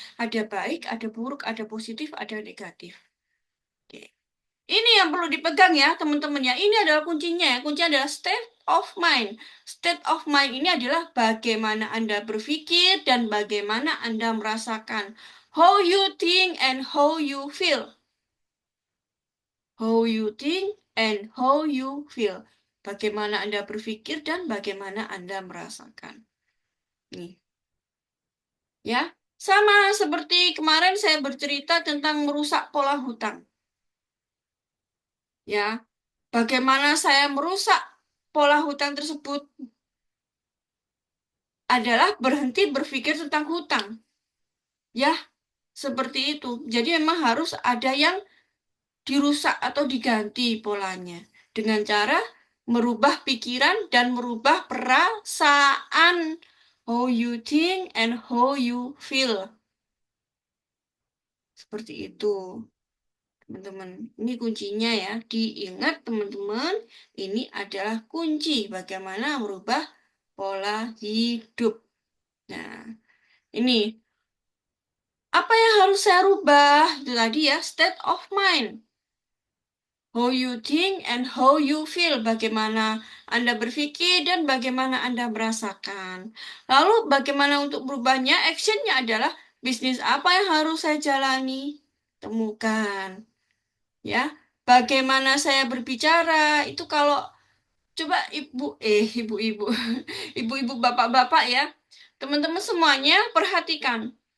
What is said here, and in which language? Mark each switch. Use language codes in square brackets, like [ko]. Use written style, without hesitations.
[id] Ada baik, ada buruk, ada positif, ada negatif. Oke. Ini yang perlu dipegang ya teman-teman ya. Ini adalah kuncinya ya. Kuncinya adalah state of mind. State of mind ini adalah bagaimana Anda berpikir dan bagaimana Anda merasakan. [en] How you think and how you feel. How you think and how you feel. [id] Bagaimana Anda berpikir dan bagaimana Anda merasakan. Nih. Ya, sama seperti kemarin saya bercerita tentang merusak pola hutang. Ya, bagaimana saya merusak pola hutang tersebut adalah berhenti berpikir tentang hutang. Ya, seperti itu. Jadi memang harus ada yang dirusak atau diganti polanya dengan cara merubah pikiran dan merubah perasaan. [en] How you think and how you feel. [id] Seperti itu, teman-teman. Ini kuncinya ya. Diingat teman-teman, ini adalah kunci bagaimana merubah pola hidup. Nah, ini apa yang harus saya rubah? Itu tadi ya, [en] state of mind. How you think and how you feel. [id] Bagaimana Anda berpikir dan bagaimana Anda merasakan. Lalu bagaimana untuk berubahnya? Actionnya adalah bisnis apa yang harus saya jalani? Temukan. Ya, bagaimana saya berbicara? Itu kalau coba ibu-ibu, ibu-ibu, bapak-bapak ya. Teman-teman semuanya perhatikan.